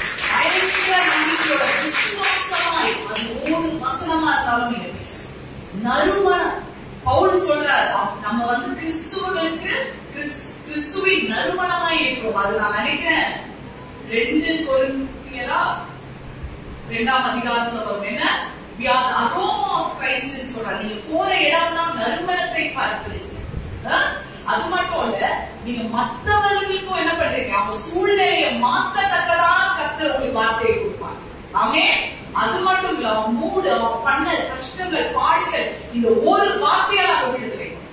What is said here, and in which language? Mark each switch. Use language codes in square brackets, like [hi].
[ta] பயங்கர நம்பிக்கையோட விசுவாசமாய் அது ஒரு வசனமா இருந்தாலும் நீங்க பேசுங்க. நறுமணம் பவுல் சொல்றார், நம்ம கிறிஸ்துவர்களுக்கு கிறிஸ்துவின் நறுமணமாய் இருக்கிறோம். அது நான் நினைக்கிறேன் 2 கொரிந்தியரா 2ஆம் அதிகாரத்துல வரும். என்ன, [en] we are the aroma of Christ [ta] ன்னு சொல்றாரு. நீங்க போற இடம்லாம் நறுமணத்தை பார்க்கிறீங்க. அது மட்டும் இல்ல, நீங்க மற்றவர்களுக்கும் என்ன பண்றீங்க, அவங்க சூழ்நிலையை மாத்தத்தக்கதா கர்த்தர் உங்களுக்கு வார்த்தையை கொடுப்பாங்க. ஆமென். அது மட்டும் இல்ல, அவன் மூடு, அவன் பண்ண கஷ்டங்கள், பாடுகள், இந்த ஒரு வார்த்தையால அவன் விடுதலை.